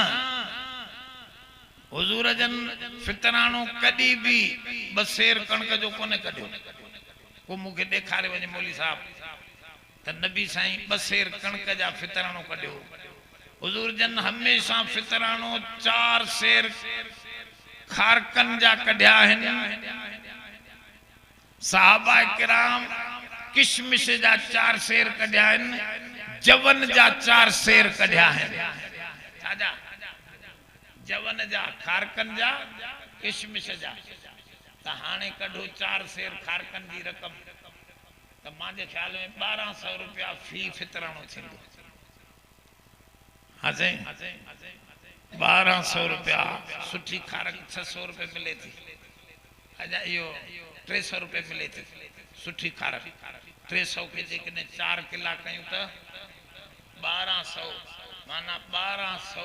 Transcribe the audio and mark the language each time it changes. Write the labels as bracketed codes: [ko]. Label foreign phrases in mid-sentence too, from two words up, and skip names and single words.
[sd] हुजूर जन फितराणो कॾहिं भी बसेर कणक जो कोने कढियो को मूंखे ॾेखारे वञे मौली साहब त नबी साईं बसेर कणक जा फितराणो कढियो हुजूर जन हमेशा फितराणो 4 सेर खारकन जा कढिया आहिनि साहबा किराम किशमिश जा 4 सेर कढिया आहिनि जवन जा 4 सेर कढिया आहिनि छाजा जवन जा खारकन जा किशमिश जा त हाणे कढो 4 सेर खारकन जी रक़म त मुंहिंजे ख्याल में 1200 रुपया फी फितराणो थींदो हाँ जी 1200 रुपया सुठी खारक 600 रुपए मिले थी अजा इहो 300 रुपए मिले थी सुठी खारक 300 के जेकॾहिं 4 किला कयूं त 1200 माना 1200